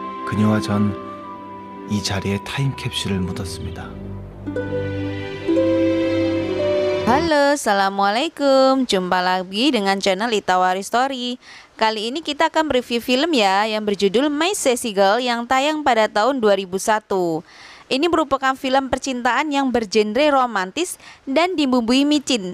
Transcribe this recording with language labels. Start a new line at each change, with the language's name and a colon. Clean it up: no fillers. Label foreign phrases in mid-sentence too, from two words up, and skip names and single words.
Korean: 그녀와 전 이 자리에 타임캡슐을 묻었습니다.
Indonesian: Halo, assalamualaikum. Jumpa lagi dengan channel Itawari Story. Kali ini kita akan review film ya yang berjudul My Sassy Girl yang tayang pada tahun 2001. Ini merupakan film percintaan yang bergenre romantis dan dibumbui micin.